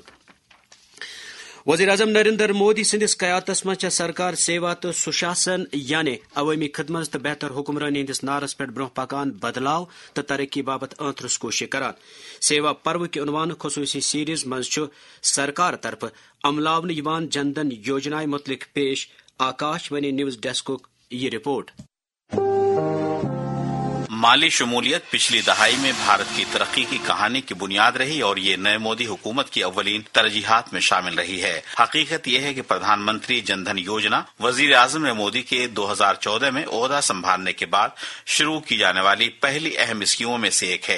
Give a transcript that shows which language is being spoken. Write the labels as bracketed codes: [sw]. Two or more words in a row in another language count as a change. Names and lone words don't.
[ks] وزیر اعظم نریندر مودی سندس قیادتس منٛز چھےٚ سرکار سیوا تہٕ سُشاسن یعنی عوٲمی خدمت تہٕ بہتر حکمرٲنی ہندس نعرس پٮ۪ٹھ برونٛہہ پکان بدلاو تہٕ ترقی باپتھ ٲنتھرس کوٗشش کران. سیوا پروٕکہِ عنوان خصوصی سیریز منٛز چھُ سرکار طرفہٕ عملاونہٕ یِوان جن دھن یوجنا متعلق پیش. آکاش وانی نیوز ڈیسکُک یہ رپورٹ. [ur] مالی شمولیت پچھلی دہائی میں بھارت کی ترقی کی کہانی کی بنیاد رہی اور یہ نئے مودی حکومت کی اولین ترجیحات میں شامل رہی ہے. حقیقت یہ ہے کہ پردھان منتری جن دھن یوجنا وزیر اعظم مودی کے 2014 میں عہدہ سنبھالنے کے بعد شروع کی جانے والی پہلی اہم اسکیموں میں سے ایک ہے.